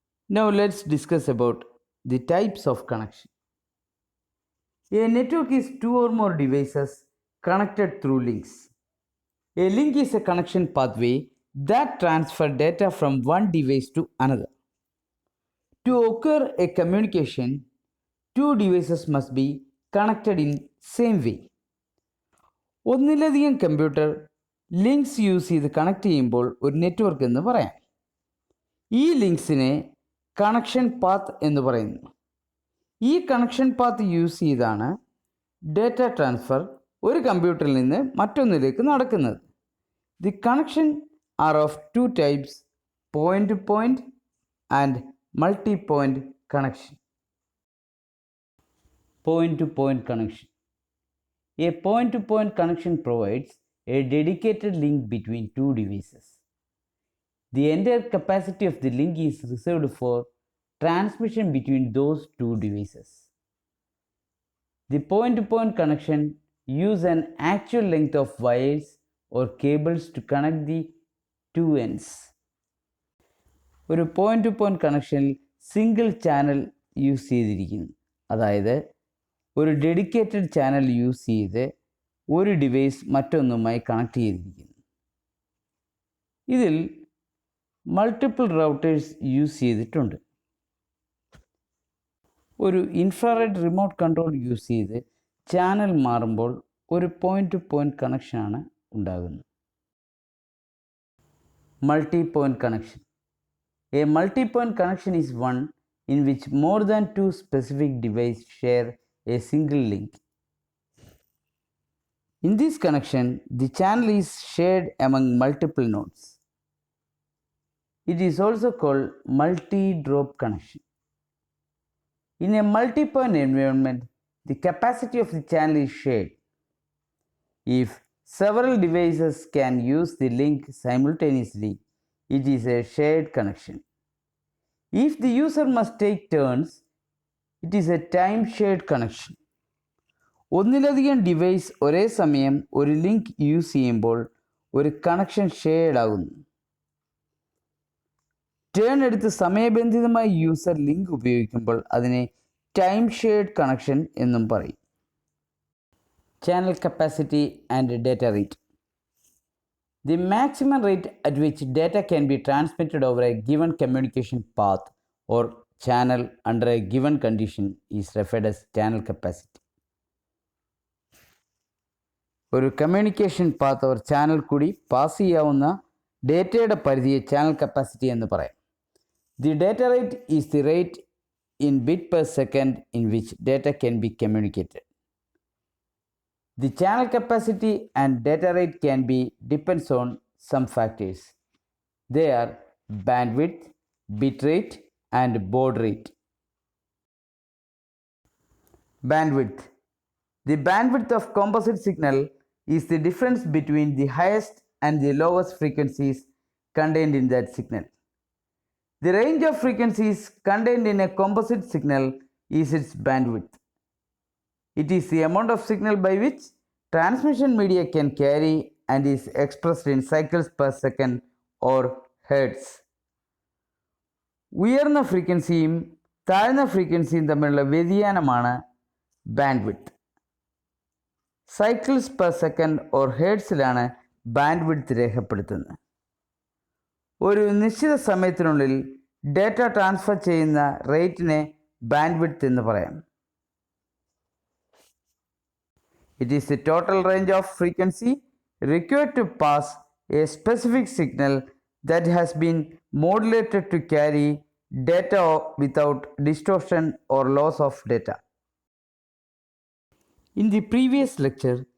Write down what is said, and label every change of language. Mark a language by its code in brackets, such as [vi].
[en] Now let's discuss about the types of connection. A network is two or more devices connected through links. A link is a connection pathway that transfers data from one device to another. To occur a communication, two devices must be connected in same way. [ml] ഒന്നിലധികം computer links use ചെയ്ത് connect ചെയ്യുമ്പോൾ ഒരു network എന്ന് പറയാം. ഈ ലിങ്ക്സിനെ connection path എന്ന് പറയുന്നു. ഈ കണക്ഷൻ പാത്ത് യൂസ് ചെയ്താണ് ഡേറ്റ ട്രാൻസ്ഫർ ഒരു കമ്പ്യൂട്ടറിൽ നിന്ന് മറ്റൊന്നിലേക്ക് നടക്കുന്നത്. [en] The connection are of two types, point to point and multi point connection. Point to point connection. A point to point connection provides a dedicated link between two devices. The entire capacity of the link is reserved for transmission between those two devices. The point to point connection uses an actual length of wires or cables to connect the two ends. [ml] ഒരു point two point കണക്ഷനിൽ single channel use ചെയ്തിരിക്കുന്നു. അതായത് ഒരു dedicated channel use ചെയ്ത് ഒരു device മറ്റൊന്നുമായി connect ചെയ്തിരിക്കുന്നു. ഇതിൽ multiple routers use ചെയ്തിട്ടുണ്ട്. ഒരു ഇൻഫ്രാറെഡ് റിമോട്ട് കൺട്രോൾ യൂസ് ചെയ്ത് ചാനൽ മാറുമ്പോൾ ഒരു പോയിന്റ് ടു പോയിന്റ് കണക്ഷനാണ് ഉണ്ടാകുന്നത്. [en] Multi point connection. A multi-point connection is one in which more than two specific devices share a single link. In this connection, the channel is shared among multiple nodes. It is also called multi-drop connection. In a multi-point environment, the capacity of the channel is shared. If several devices can use the link simultaneously, it is a shared connection. If the user must take turns, it is a time shared connection. [ml] ഒന്നിലധികം device ഒരേ സമയം ഒരു link use ചെയ്യുമ്പോൾ ഒരു connection shared ആകുന്നു. Turn എടുത്ത് സമയബന്ധിതമായി user link ഉപയോഗിക്കുമ്പോൾ അതിനെ ടൈം ഷെയർഡ് കണക്ഷൻ എന്നും പറയും. [en] Channel capacity and data rate. The maximum rate at which data can be transmitted over a given communication path or channel under a given condition is referred as channel capacity. [ml] ഒരു communication path or channel കൂടി pass ചെയ്യാവുന്ന ഡേറ്റയുടെ പരിധിയെ channel capacity എന്ന് പറയാം. [en] The data rate is the rate in bit per second in which data can be communicated. The channel capacity and data rate can be depends on some factors. They are bandwidth, bit rate and baud rate. Bandwidth. The bandwidth of composite signal is the difference between the highest and the lowest frequencies contained in that signal. The range of frequencies contained in a composite signal is its bandwidth. It is the amount of signal by which transmission media can carry and is expressed in cycles per second or hertz. [ml] ഉയർന്ന ഫ്രീക്വൻസിയും താഴ്ന്ന ഫ്രീക്വൻസിയും തമ്മിലുള്ള വ്യതിയാനമാണ് bandwidth. Cycles per second or ഹെർട്സിലാണ് bandwidth രേഖപ്പെടുത്തുന്നത്. ഒരു നിശ്ചിത സമയത്തിനുള്ളിൽ ഡാറ്റ ട്രാൻസ്ഫർ ചെയ്യുന്ന റേറ്റിനെ ബാൻഡ്വിഡ്ത്ത് എന്ന് പറയാം. [en] It is the total range of frequency required to pass a specific signal that has been modulated to carry data without distortion or loss of data. In the previous lecture,